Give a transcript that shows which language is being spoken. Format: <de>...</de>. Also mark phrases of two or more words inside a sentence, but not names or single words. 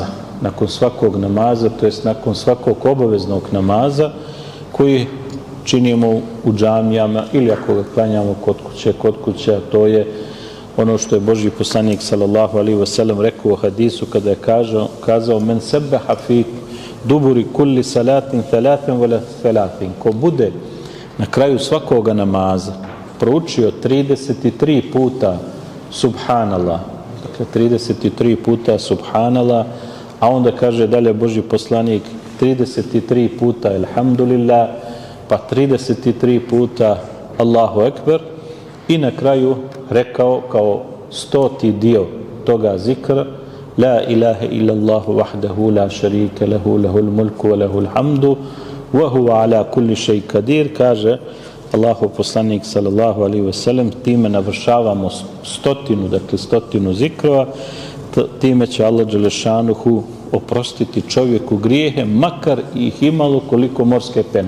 <bs>Nakon svakog namaza, to jest nakon svakog obaveznog namaza koji činimo u džamijama ili ako ga klanjamo kod kuće, a to je ono što je Božji poslanik</bs> <ar>صلى الله عليه وسلم</ar> <bs>rekao u hadisu kada je kazao:</bs> <ar>من سبح في دبر كل صلاة ثلاثا وثلاثين,</ar> <bs>ko bude na kraju svakoga namaza proučio 33 puta subhanallah, dakle 33 puta subhanallah, a onda kaže dalje Božji poslanik 33 puta Elhamdulillah, pa 33 puta</bs> <ar>الله أكبر</ar> <bs>i na kraju rekao kao 100. dio toga zikra</bs> <ar>لا إله إلا الله وحده لا شريك له له الملك وله الحمد وهو على كل شيء قدير,</ar> <bs>kaže Allahu poslanik</bs> <ar>صلى الله عليه وسلم,</ar> <bs>time navršavamo 100, dakle 100 zikrova, time će Allah dželešanuhu oprostiti čovjeku grijehe, makar ih imalo koliko morske pene.</bs>